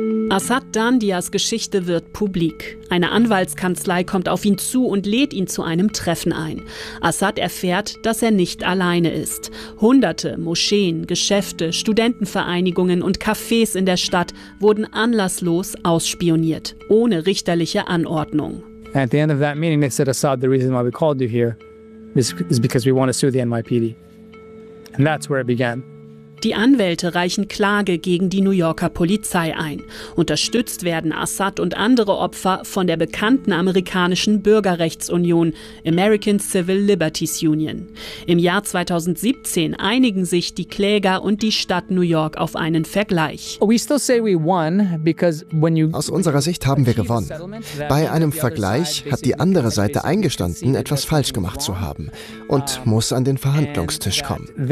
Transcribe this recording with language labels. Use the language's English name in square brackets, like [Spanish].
[German] Asad Dandias Geschichte wird publik. Eine Anwaltskanzlei kommt auf ihn zu und lädt ihn zu einem Treffen ein. Asad erfährt, dass er nicht alleine ist. Hunderte Moscheen, Geschäfte, Studentenvereinigungen und Cafés in der Stadt wurden anlasslos ausspioniert, ohne richterliche Anordnung. [English] At the end of that meeting, they said, Asad, the reason why we called you here is because we want to sue the NYPD. And that's where it began. [German] Die Anwälte reichen Klage gegen die New Yorker Polizei ein. Unterstützt werden Assad und andere Opfer von der bekannten amerikanischen Bürgerrechtsunion, American Civil Liberties Union. Im Jahr 2017 einigen sich die Kläger und die Stadt New York auf einen Vergleich. [English] We still say we won because when you [German] Aus unserer Sicht haben wir gewonnen. Bei einem Vergleich hat die andere Seite eingestanden, etwas falsch gemacht zu haben und muss an den Verhandlungstisch kommen.